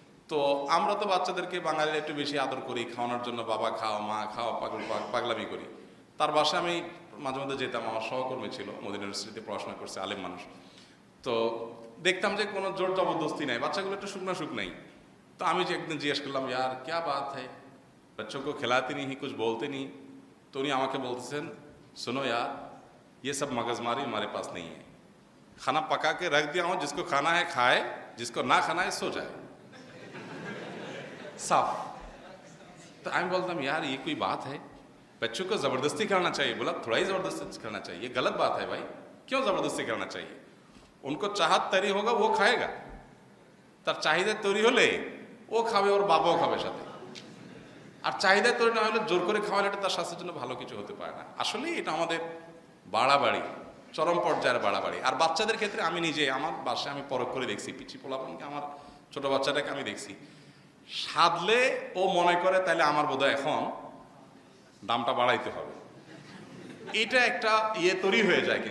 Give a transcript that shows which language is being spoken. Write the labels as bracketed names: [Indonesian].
[Bangla] তো আমরা তো বাচ্চাদেরকে বাঙালিরা একটু বেশি আদর করি, খাওয়ানোর জন্য বাবা খাও মা খাও পাগলামি করি। তার বাসায় আমি মাঝে মধ্যে যেতাম, আমার সহকর্মী ছিল, মদিনা ইউনিভার্সিটিতে পড়াশোনা করছে, আলেম মানুষ। তো দেখতাম যে কোনো জোর জবরদস্তি নাই, বাচ্চাগুলো একটু শুকনাই। তো আমি যে একদিন জিজ্ঞেস করলাম, [Hindi] ইয়ার ক্যা বাত হ্যায়, बच्चों को खिलाते नहीं, कुछ बोलते नहीं। तो उन्हीं [Bangla] আমাকে বলতেছেন, [Hindi] सुनो यार ये सब मगजमारी हमारे पास नहीं है, खाना पका के रख दिया हूँ, जिसको खाना है खाए, जिसको ना खाना है सो जाए, साफ। तो [Bangla] আমি বলতাম [Hindi] यार ये कोई बात है, बच्चों को ज़बरदस्ती करना चाहिए। बोला थोड़ा ही ज़बरदस्ती करना चाहिए, ये गलत बात है भाई, क्यों ज़बरदस्ती करना चाहिए? उनको चाहत तैरी होगा वो खाएगा, [Bangla] তার চাহিদা তৈরি হলে ও খাবে, ওর বাবাও খাবে সাথে। আর চাহিদা তৈরি না হলে জোর করে খাওয়ালে এটা তার স্বাস্থ্যের জন্য ভালো কিছু হতে পারে না। আসলে এটা আমাদের বাড়াবাড়ি, চরম পর্যায়ের বাড়াবাড়ি। আর বাচ্চাদের ক্ষেত্রে আমি নিজে আমার বাসায় আমি পরখ করে দেখছি, পিচি পোলাপানকে, আমার ছোট বাচ্চাটাকে আমি দেখছি, সাধলে ও মনে করে তাহলে আমার বোধহয় এখন দামটা বাড়াইতে হবে, এটা একটা তৈরি হয়ে যায়।